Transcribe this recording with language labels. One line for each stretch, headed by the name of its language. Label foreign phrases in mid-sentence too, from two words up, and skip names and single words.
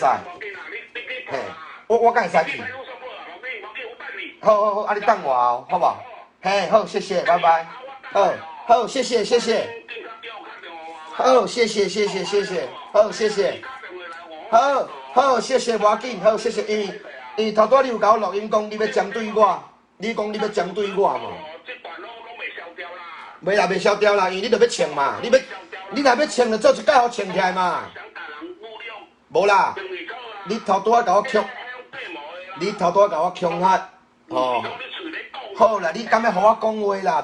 Min Nan Chinese: 嘿，我敢会使去？好，你等我哦，好无？嘿，好，谢谢，拜拜。好，谢谢。好，谢谢，好，谢谢，好，谢谢，无要紧，好，谢谢，因为头拄你有甲我录音讲你要针对我，你讲你要针对我嘛？袂啦，袂消掉啦，因为你著要穿嘛，你若要穿，就做一摆互穿起来嘛。无啦，你头拄仔甲我强，吼，好啦，你敢要互我讲话啦？